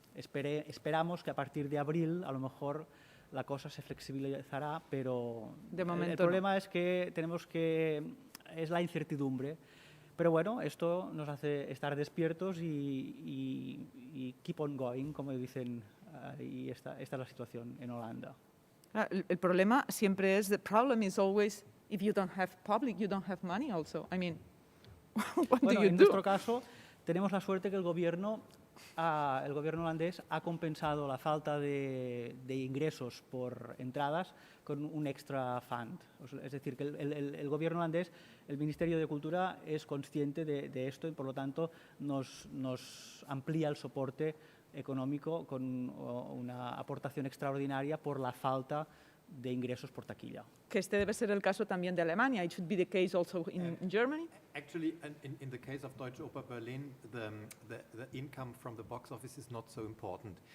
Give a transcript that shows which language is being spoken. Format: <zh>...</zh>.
<es>Esperamos que a partir de abril, a lo mejor, la cosa se flexibilizará, pero de momento el problema es que es la incertidumbre. Pero bueno, esto nos hace estar despiertos y</es> <en>keep on going,</en> <es>como dicen, y esta es la situación en Holanda. El problema siempre es,</es> <en>the problem is always, if you don't have public, you don't have money also. I mean, what do you do?</en> <es>En nuestro caso, tenemos la suerte que el gobierno holandés ha compensado la falta de ingresos por entradas con un</es> <en>extra fund.</en> <es>Es decir, que el gobierno holandés, el Ministerio de Cultura, es consciente de esto y, por lo tanto, nos amplía el soporte económico con una aportación extraordinaria por la falta de ingresos por taquilla. Que este debe ser el caso también de Alemania.</es> <en>It should be the case also in Germany. Actually, in the case of Deutsche Oper Berlin, the income from the box office is not so important.</en>